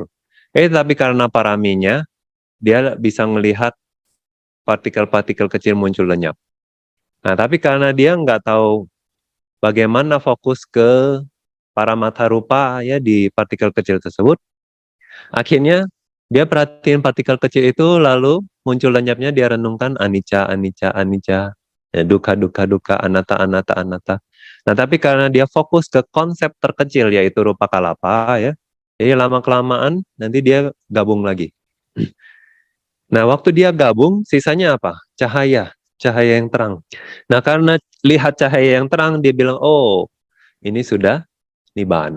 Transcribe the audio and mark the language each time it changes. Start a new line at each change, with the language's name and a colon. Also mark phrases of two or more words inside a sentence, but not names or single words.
Indonesian: Tapi karena paraminya, dia bisa melihat partikel-partikel kecil muncul lenyap. Nah, tapi karena dia nggak tahu bagaimana fokus ke
Pali: paramata rupa
Indonesian: ya di partikel kecil tersebut, akhirnya dia perhatiin partikel kecil itu lalu muncul lenyapnya dia renungkan
Pali: anicca, anicca, anicca,
Indonesian: ya,
Pali: dukkha, dukkha, dukkha, anatta, anatta, anatta.
Indonesian: Nah tapi karena dia fokus ke konsep terkecil yaitu
Pali: rupa kalapa
Indonesian: ya, jadi lama-kelamaan nanti dia gabung lagi. Nah waktu dia gabung sisanya apa? Cahaya, cahaya yang terang. Nah karena lihat cahaya yang terang dia bilang, oh ini sudah nibbana.